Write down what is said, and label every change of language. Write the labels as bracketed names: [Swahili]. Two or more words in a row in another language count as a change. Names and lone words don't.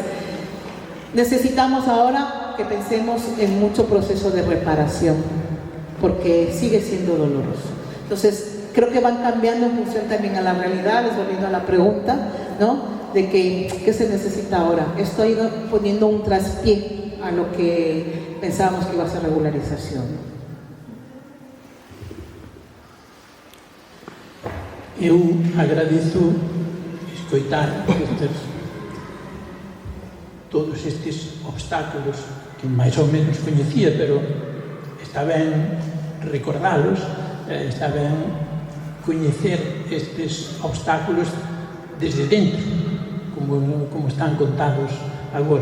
[Spanish] Necesitamos ahora que pensemos en mucho proceso de reparación, porque sigue siendo doloroso. Entonces, creo que van cambiando en función también a las realidades, volviendo a la pregunta, ¿no? De qué se necesita ahora. Esto ha ido poniendo un traspié a lo que pensábamos que iba a ser regularización. [Galician] Eu agradezo escoitar todos estes obstáculos que máis ou menos coñecía, pero está ben recordalos, está ben coñecer estes obstáculos desde dentro, como están contados agora.